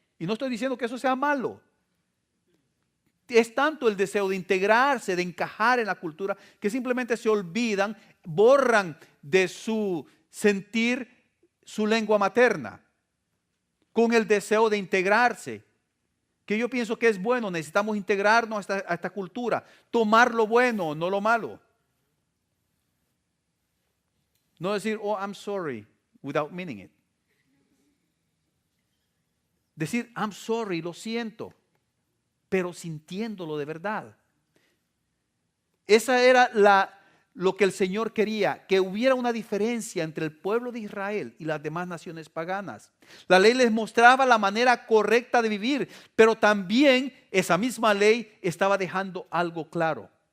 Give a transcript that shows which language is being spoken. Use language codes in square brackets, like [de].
[es] Y no estoy diciendo que eso sea malo. Es tanto el deseo de integrarse, de encajar en la cultura, que simplemente se olvidan, borran de su sentir su lengua materna, con el deseo de integrarse. Que yo pienso que es bueno, necesitamos integrarnos a esta cultura, tomar lo bueno, no lo malo. No decir, [en] oh, I'm sorry, without meaning it. [es] Decir, [en] I'm sorry, [es] lo siento, pero sintiéndolo de verdad. Esa era lo que el Señor quería, que hubiera una diferencia entre el pueblo de Israel y las demás naciones paganas. La ley les mostraba la manera correcta de vivir, pero también esa misma ley estaba dejando algo claro.